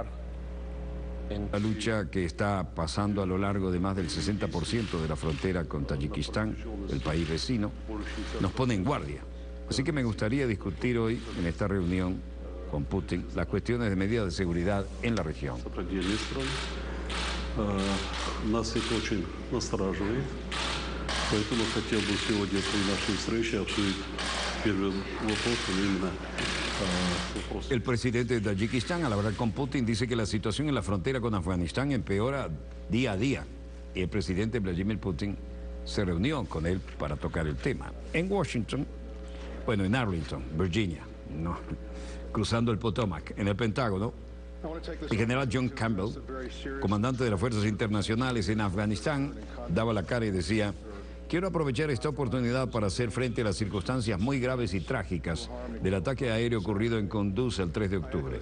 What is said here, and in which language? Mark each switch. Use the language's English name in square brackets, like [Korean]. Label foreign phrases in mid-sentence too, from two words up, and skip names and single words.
[Spanish] la lucha que está pasando a lo largo de más del 60% de la frontera con Tayikistán, el país vecino, nos pone en guardia. Así que me gustaría discutir hoy en esta reunión con Putin las cuestiones de medidas de seguridad en la región. [Russian] Нас это очень настораживает, поэтому хотел бы сегодня при нашей встрече обсудить первый вопрос, именно вопрос. [Spanish] El presidente de Tayikistán, al hablar con Putin, dice que la situación en la frontera con Afganistán empeora día a día. Y el presidente Vladimir Putin se reunió con él para tocar el tema. En Washington, bueno, en Arlington, Virginia, no, cruzando el Potomac, en el Pentágono, el general John Campbell, comandante de las fuerzas internacionales en Afganistán, daba la cara y decía: quiero aprovechar esta oportunidad para hacer frente a las circunstancias muy graves y trágicas del ataque aéreo ocurrido en Kunduz el 3 de octubre.